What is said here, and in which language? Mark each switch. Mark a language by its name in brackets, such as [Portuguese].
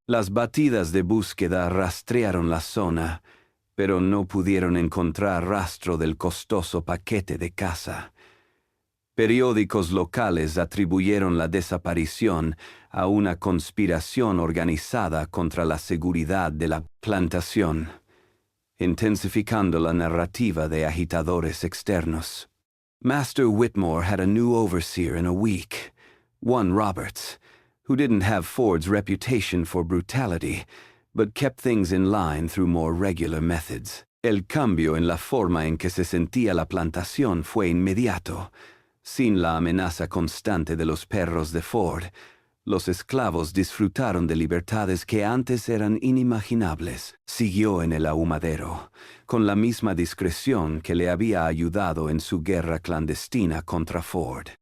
[Spanish] Las batidas de búsqueda rastrearon la zona, pero no pudieron encontrar rastro del costoso paquete de caza. Periódicos locales atribuyeron la desaparición a una conspiración organizada contra la seguridad de la plantación, intensificando la narrativa de agitadores externos. [English] Master Whitmore had a new overseer in a week, one Roberts, who didn't have Ford's reputation for brutality, but kept things in line through more regular methods. [Spanish] El cambio en la forma en que se sentía la plantación fue inmediato. Sin la amenaza constante de los perros de Ford, los esclavos disfrutaron de libertades que antes eran inimaginables. Siguió en el ahumadero, con la misma discreción que le había ayudado en su guerra clandestina contra Ford.